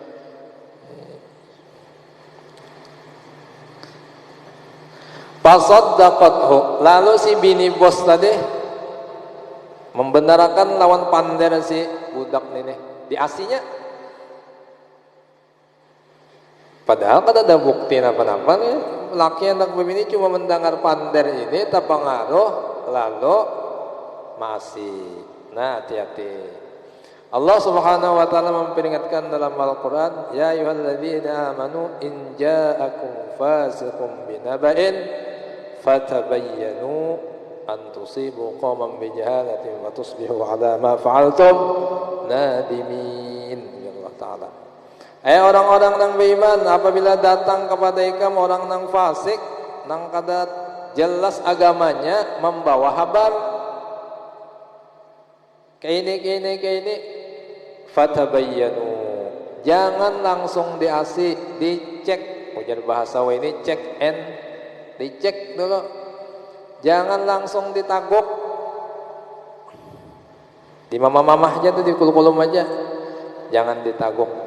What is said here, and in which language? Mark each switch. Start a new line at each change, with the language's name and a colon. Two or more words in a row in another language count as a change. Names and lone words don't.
Banjar: Fasaddaqathu lalu si bini bos tadi membenarkan lawan pander si budak ini di asinya. Padahal kan ada bukti apa-apa nih laki anak begini cuma mendengar pander ini tak pengaruh lalu masih.
Indonesian: Nah hati-hati.
Arabic: الله سبحانه وتعالى
Indonesian: memperingatkan dalam Al-Qur'an,
Arabic: يا أيها الذين آمنوا إن جاءكم فاسق بنبإ فتبينوا أن تصيبوا قوما بجهالة فتصبحوا على ما فعلتم نادمين. يا الله تعالى.
Banjar: Orang-orang nang beriman apabila datang kepada kamu orang nang fasik nang kada jelas agamanya membawa kabar kayak ini fatabayyanu jangan langsung dicek ujar bahasa ini dicek dulu jangan langsung ditaguk di mamah-mamah aja tuh di kulum-kulum aja jangan ditaguk.